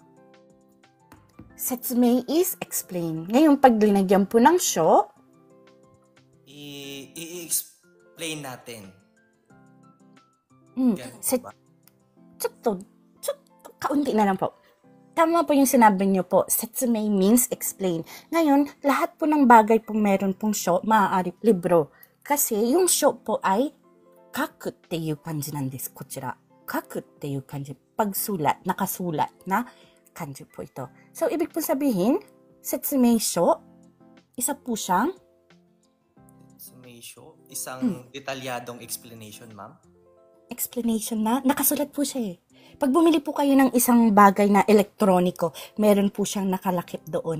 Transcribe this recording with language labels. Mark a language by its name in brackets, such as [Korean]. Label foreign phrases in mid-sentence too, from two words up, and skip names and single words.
[English] Setsumei is explain. [Filipino] Ngayon, pag linagyan po ng sho, i-explain natin. Kaunti na lang po. Tama po yung sinabi niyo po. [English] Setsumei means explain. [Filipino] Ngayon, lahat po ng bagay po meron pong sho, maaari libro. Kasi yung sho po ay [Japanese] 書くっていう感じなんです。こちら。書くっていう感じ。 [Filipino] Pagsulat, nakasulat na kanji po ito. So, ibig po sabihin, setsumei sho, isa po siyang Setsumeisho? Isang detalyadong explanation, ma'am? Explanation na, nakasulat po siya eh. Pag bumili po kayo ng isang bagay na elektroniko, meron po siyang nakalakip doon.